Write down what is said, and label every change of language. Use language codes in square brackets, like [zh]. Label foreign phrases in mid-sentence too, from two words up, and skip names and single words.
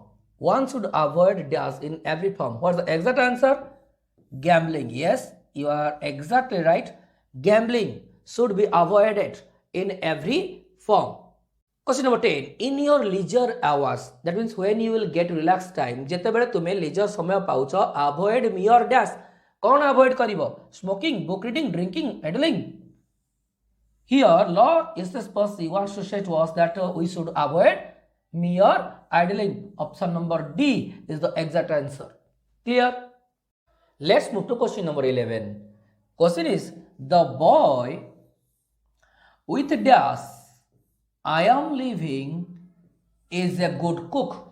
[en] One should avoid dash in every form. What's the exact answer? Gambling. Yes, you are exactly right. Gambling should be avoided in every form. Question number 10. In your leisure hours, that means when you will get relaxed time, [or] ଯେତେବେଳେ ତୁମେ leisure ସମୟ ପାଉଛ, [en] avoid mere dash. [or] କ'ଣ avoid କରିବ? [en] Smoking, book reading, drinking, idling. Here, Lord S.S. Percy wants to say to us that we should avoid mere idling. Option number D is the exact answer. Clear? Let's move to question number 11. Question is, the boy with dash, I am living, is a good cook.